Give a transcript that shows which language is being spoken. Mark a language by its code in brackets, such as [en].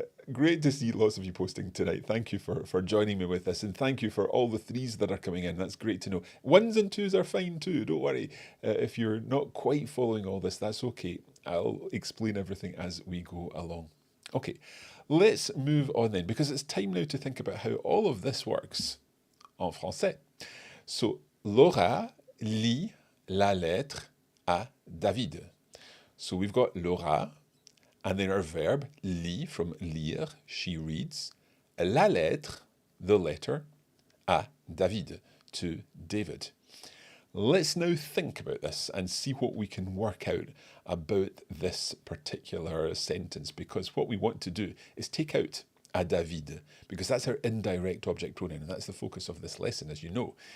[en] Great to see lots of you posting tonight. Thank you for joining me with this, and thank you for all the 3s that are coming in. That's great to know. 1s and 2s are fine too. Don't worry. If you're not quite following all this, that's okay. I'll explain everything as we go along. Okay, let's move on then, because it's time now to think about how all of this works [fr] en français. So, Laura lit la lettre à David. [en] So we've got Laura, and then our verb, lit, from lire, she reads, [fr] la lettre, [en] the letter, [fr] à David, [en] to David. Let's now think about this and see what we can work out about this particular sentence, because what we want to do is take out [fr] à David, [en] because that's our indirect object pronoun, and that's the focus of this lesson, as you know.